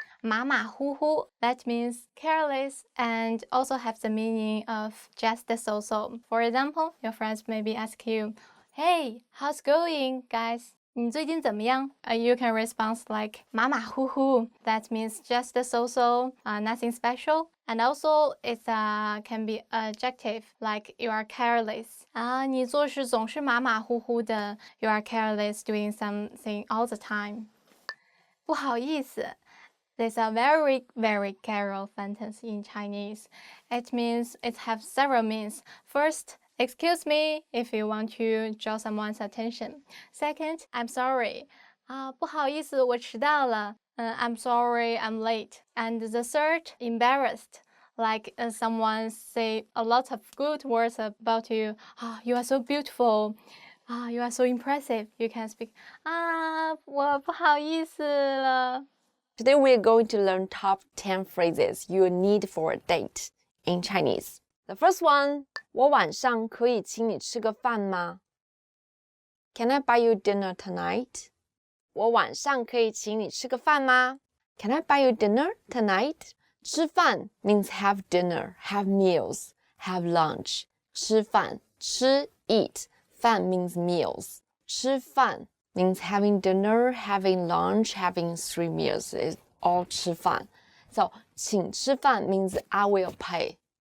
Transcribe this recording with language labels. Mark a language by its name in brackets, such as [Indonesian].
[English] 马马虎虎 that means careless and also have the meaning of just so-so. For example, your friends maybe ask you, Hey, how's going, guys? [Chinese] 你最近怎么样? [English] You can respond like 马马虎虎. That means just so-so, nothing special. And also, it can be adjective, like you are careless. [Chinese] 你做事总是马马虎虎的. [English] You are careless, doing something all the time. [Chinese] 不好意思. [English] There's a very, very casual sentence in Chinese. It means it has several meanings. First, excuse me if you want to draw someone's attention. Second, I'm sorry. [Chinese] 不好意思，我迟到了。 [English] I'm sorry, I'm late. And the third, embarrassed. Like someone say a lot of good words about you. You are so beautiful. You are so impressive. You can speak. [Chinese] 我不好意思了。 [English] Today we are going to learn top 10 phrases you need for a date in Chinese. The first one, [Chinese] 我晚上可以请你吃个饭吗? [English] Can I buy you dinner tonight? [Chinese] 我晚上可以请你吃个饭吗? [English] Can I buy you dinner tonight? 吃饭 means have dinner, have meals, have lunch. 吃饭, 吃, eat. 饭 means meals. 吃饭 means having dinner, having lunch, having 3 meals. It's all 吃饭.So, 请吃饭 means I will pay.